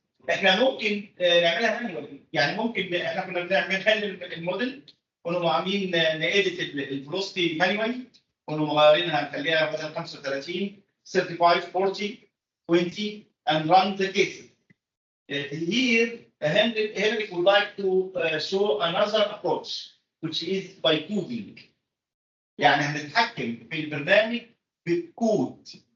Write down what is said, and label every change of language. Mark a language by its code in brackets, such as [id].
[ar] احنا ممكن نعملها مانيوالي، يعني ممكن احنا كنا بنحل الموديل كنا عاملين نأديت الفلوسيتي مانيوالي، كنا مغيرينها نخليها مثلا 35 35 40 20 [en] and run the case. Here Henrik would like to show another approach which is by coding. [ar] يعني هنتحكم في البرنامج بالكود.